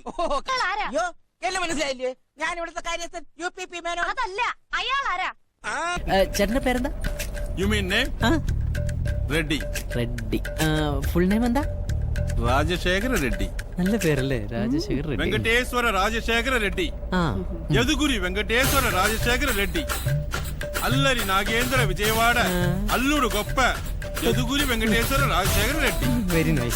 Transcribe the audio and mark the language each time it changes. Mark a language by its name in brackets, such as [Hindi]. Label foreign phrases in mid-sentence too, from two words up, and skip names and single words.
[Malayalam] അയ്യോ എല്ലാം മനസ്സിലായില്ലേ? ഞാൻ ഇവിടുത്തെ കാര്യസ്ഥൻ UPP മേനോ. അതല്ല, അയാൾ ആരാ? ചേട്ടന്റെ പേരെന്താ? [English] you mean name? റെഡ്ഡി. [Malayalam] റെഡ്ഡി. [English] full name [Malayalam] എന്താ? രാജശേഖര റെഡ്ഡി. നല്ല പേരല്ലേ, രാജശേഖർ റെഡ്ഡി. [Telugu] വെങ്കടേശ്വര രാജശേഖര రెడ్డి. యదుగురి వెంకటేశ్వర రాజశేఖర రెడ్డి. అల్లరి నాగేంద్ర విజయవాడ అల్లుడు గొప్ప యదుగురి వెంకటేశ్వర రాజశేఖర రెడ్డి. [English] very nice.